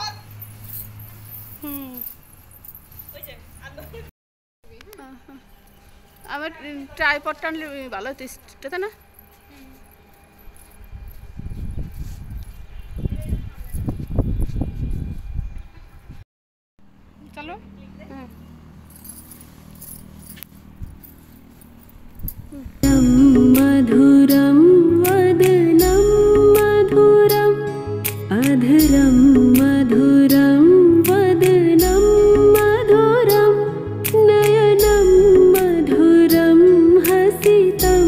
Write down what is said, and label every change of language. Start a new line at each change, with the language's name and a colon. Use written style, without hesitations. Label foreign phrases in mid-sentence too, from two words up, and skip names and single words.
Bangla: হুম আমার ট্রাইপডটা আনলে ভালো হতো, তাই না? চলো। হ্যাঁ
Sanskrit: मधुरं वदनं मधुरम् अधरं मधुरं वदनं मधुरं नयनं मधुरं हसितं